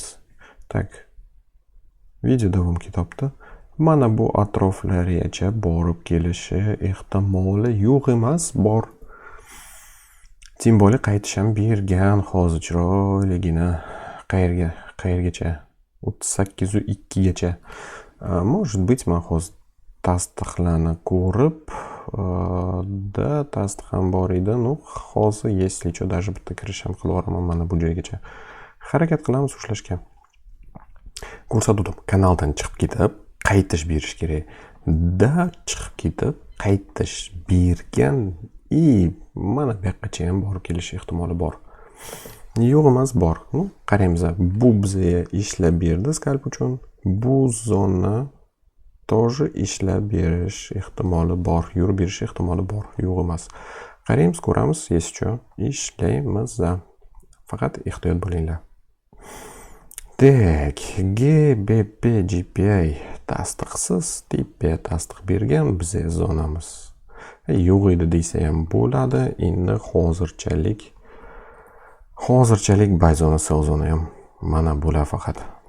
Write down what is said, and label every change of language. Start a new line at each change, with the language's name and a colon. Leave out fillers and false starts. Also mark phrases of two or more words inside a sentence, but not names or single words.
Uzbek: Tak. Video davom ketyapti. Mana bu atroflargacha borib kelishi ehtimoli yo'q emas, bor. Tim bo'li qaytish ham bergan hozir chiroyligina. Qayergacha? 38.2 gacha.
Russian: Может быть,
Uzbek: men hozir tasdiqlarni ko'rib, tasdiq ham bor edi. Hozir
Russian: если что, даже
Uzbek: bitta kirish ham qilib yuboraman mana bu joygacha. Harakat qilamiz ushlashga. Ko'rsatdim, kanaldan chiqib ketib, qaytish berish kerak. Chiqib ketib, qaytish bergan mana bu yoqqacha ham borib kelish ehtimoli bor. Yo'q emas, bor. Qaraymiz, bu bizga ishlab berdi skalp uchun. Bu zona тоже ishlab berish ehtimoli bor, yurib berish ehtimoli bor, yo'q emas. Qaraymiz, ko'ramiz,
Russian: если что,
Uzbek: ishlaymiz. Faqat ehtiyot bo'linglar. Tak, GBP GPI tasdiqsiz, tipe tasdiq bergan bizga zonamiz. Yo'q edi desa ham bo'ladi. Endi hozirchalik bayzona selzona ham mana bular faqat.